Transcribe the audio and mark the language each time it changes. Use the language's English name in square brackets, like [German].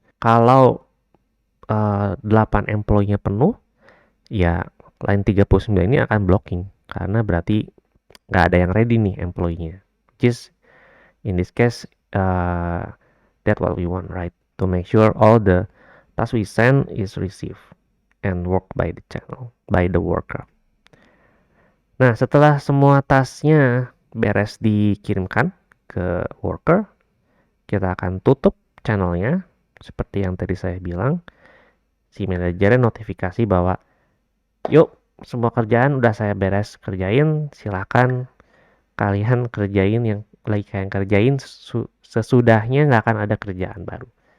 [Indonesian] Kalau 8 employee-nya penuh, ya line 39 ini akan blocking karena berarti nggak ada yang ready nih employee-nya. [English] Just in this case, that's what we want, right? To make sure all the tasks we send is received and work by the channel, by the worker. [Indonesian] Nah, setelah semua tasknya beres dikirimkan ke worker, kita akan tutup channelnya. Seperti yang tadi saya bilang, si manajernya notifikasi bahwa, yuk, semua kerjaan udah saya beres kerjain, silakan kalian kerjain yang lagi kalian kerjain, sesudahnya nggak akan ada kerjaan baru.